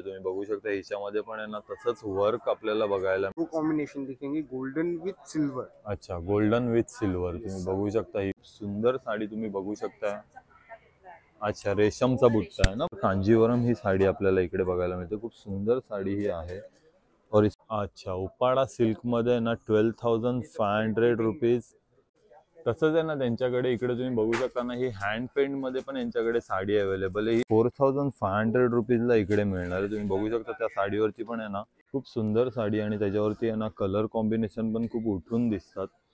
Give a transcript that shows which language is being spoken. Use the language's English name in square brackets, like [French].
[Marathi] तुम्ही बघू शकता हिच्यामध्ये पण आहे ना तसंच वर्क आपल्याला बघायला मिळते. [Hindi] कॉम्बिनेशन दिखेंगे गोल्डन विथ सिल्वर. [Marathi] अच्छा, गोल्डन विथ सिल्वर तुम्ही बघू शकता. ही सुंदर साडी तुम्ही बघू शकता. अच्छा, रेशमचा बुट्टा आहे ना. कांजीवरम ही साडी आपल्याला इकडे बघायला मिळते. खूप सुंदर साडी ही आहे. और अच्छा, उपाडा सिल्क मध्ये ना 12,500 रुपीज. तसंच आहे ना त्यांच्याकडे इकडे तुम्ही बघू शकता ना ही हँड पेंट मध्ये पण यांच्याकडे साडी अवेलेबल आहे. ही 4,500 रुपीजला इकडे मिळणार आहे. तुम्ही बघू शकता त्या साडीवरती पण आहे ना खूप सुंदर साडी आणि त्याच्यावरती आहे ना कलर कॉम्बिनेशन पण खूप उठून दिसतात.